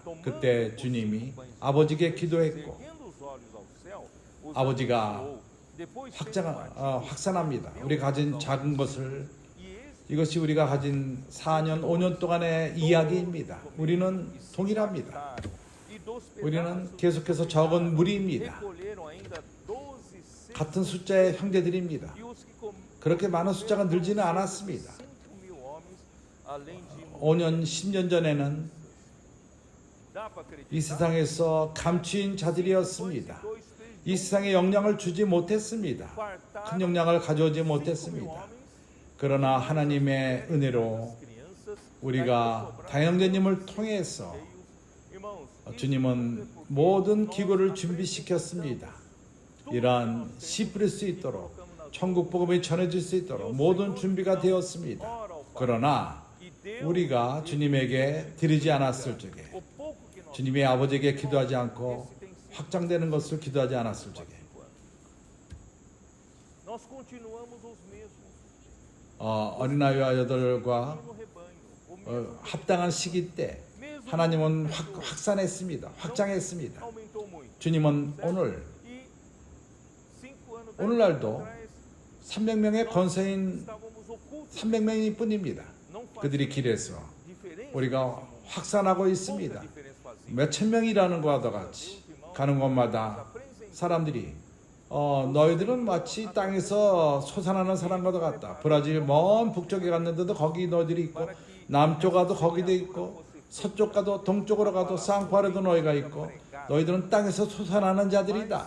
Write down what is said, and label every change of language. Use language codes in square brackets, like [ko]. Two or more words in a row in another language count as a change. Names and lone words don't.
[ko] 그때 주님이 아버지께 기도했고 아버지가 확산합니다. 우리가 가진 작은 것을 이것이 우리가 가진 4년, 5년 동안의 이야기입니다. 우리는 동일합니다. 우리는 계속해서 적은 무리입니다. 같은 숫자의 형제들입니다. [pt] E os que [ko] 그렇게 많은 숫자가 늘지는 않았습니다. [pt] 5.000 homens, além de [ko] 5년, 10년 전에는 [pt] dá para acreditar [ko] 이 세상에서 감추인 자들이었습니다. [pt] dois, [ko] 이 세상에 영향을 주지 못했습니다. 큰 영향을 가져오지 못했습니다. 그러나 하나님의 은혜로 [pt] crianças, [ko] 우리가 다형제님을 통해서 [pt] irmãos, [ko] 주님은 모든 기구를 준비시켰습니다. 이러한 씨 뿌릴 수 있도록 천국 복음이 전해질 수 있도록 모든 준비가 되었습니다. 그러나 우리가 주님에게 드리지 않았을 적에 [pt] o pouco que nós [ko] 주님의 아버지에게 기도하지 않고 확장되는 것을 기도하지 않았을 적에 [pt] nós continuamos os mesmos [ko] 어린아이와 아이들과 [pt] no rebanho. O [ko] 합당한 시기 때 [pt] mesmo [ko] 하나님은 확산했습니다. 확장했습니다. [pt] aumentou muito. [ko] 주님은 오늘 [pt] E 5 anos, 10 [ko] 오늘날도 [pt] anos atrás, [ko] 300명의 권세인 [pt] estávamos ocultos. [ko] 300명이 뿐입니다. [pt] Não fazia [ko] 그들이 길에서 [pt] diferença. [ko] 우리가 확산하고 [pt] Pouca [ko] 있습니다. [pt] diferença fazia. [ko] 몇천 명이라는 것과 같이 가는 곳마다 사람들이 너희들은 마치 땅에서 솟아나는 사람과도 같다. 브라질 먼 북쪽에 갔는데도 거기 너희들이 있고 남쪽 가도 거기도 있고 서쪽 가도 동쪽으로 가도 쌍파르도 너희가 있고 너희들은 땅에서 솟아나는 자들이다.